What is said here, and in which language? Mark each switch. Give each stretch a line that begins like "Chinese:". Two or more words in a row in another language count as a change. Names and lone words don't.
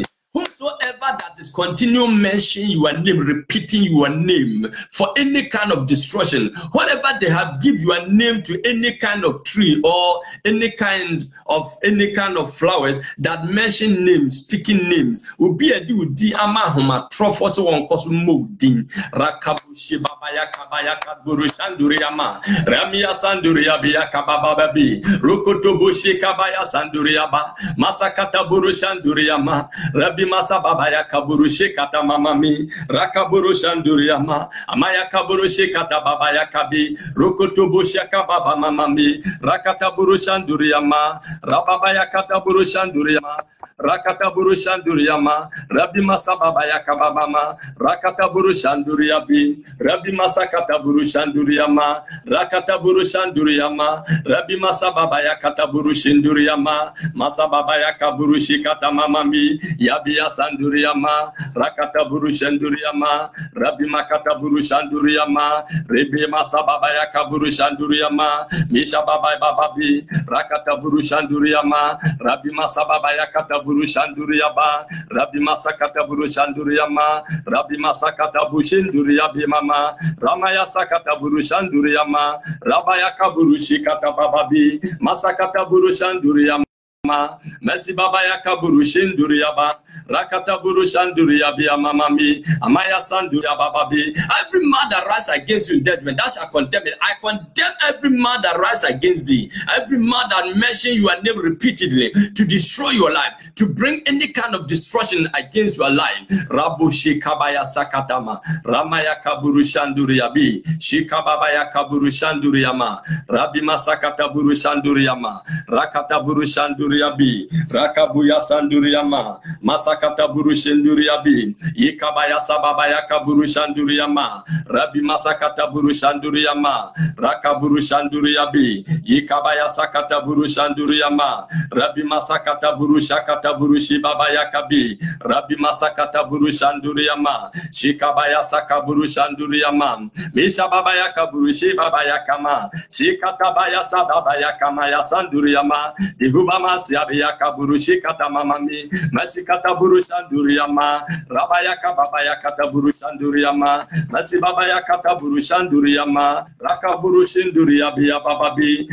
English: Whomsoever that is continuing mentioning your name, repeating your name for any kind of destruction, whatever they have give your name to any kind of tree or any kind of flowers that mention names, speaking names, will be a di amahoma trophos on cosmodin rakabushi babaya kabaya kaburu shanduriyama ramia sanduria biya kabababi rokotobushi kabaya sanduriyaba masakata buru shanduriyama Masa babaya kaburu shekata mamami rakaburu shanduriyama amaya kaburu shekata babaya kabi rokotobo shaka baba mamami rakata buru shanduriyama rababaya kata buru shanduriyama rakata buru shanduriyama rabi masa babaya kababama rakata buru shanduriyabi rabi masa kata buru shanduriyama rakata buru shanduriyama rabi masa babaya kata buru shanduriyama masa babaya kaburu shekata mamami yabi Sanduriyama, Rakata Buru Shanduriyama, Rabbi Makata Buru Shanduriyama, Rebe Masababaya Kaburu Shanduriyama, Misha Babai Bababi, Rakata Buru Shanduriyama, Rabbi Masababaya Kata Buru Shanduriyaba, Rabbi Masakata Buru Shanduriyama, Rabbi Masakata Bushinduriyabi Mama, Ramaya Sakata Buru Shanduriyama, Rabaya Kaburu Shikata Bababi, Masakata Buru Shanduriyama. Messi Baba Yakaburu Shinduriyaba, Rakata Buru Shanduriyabi Amamami, Amaya Sanduriyababi. Every man that rises against you in judgment, that shall condemn it. I condemn every man that rises against thee, every man that mentions your name repeatedly to destroy your life, to bring any kind of destruction against your life. Rabu Shikabaya Sakatama, Ramaya Kaburu Shanduriyabi, Shikabaya Kaburu Shanduriyama, Rabbi Masakata Buru Shanduriyama, Rakata Buru Shanduriyabi, Rakabuya Sanduriyama, Masaka masakata burushenduriabi. Yikabaya sababaya kaburushanduriama. Rabbi masakata burushanduriama. Rakaburushanduriabi. Yikabaya sakata burushanduriama. Rabbi masakata burushakata burushi babaya kabi. Rabbi masakata burushanduriama. Shikabaya sakaburushanduriama. Misha babaya kaburushi babaya kama. Shikatabaya sababaya kama ya sanduriama. Ihubama siabaya kaburushi kata mamami. Masikata burushanduriama. Rabaya kababaya kata burushanduriama. Masibabaya kata burushanduriama. Rakaburushanduriabi bababi.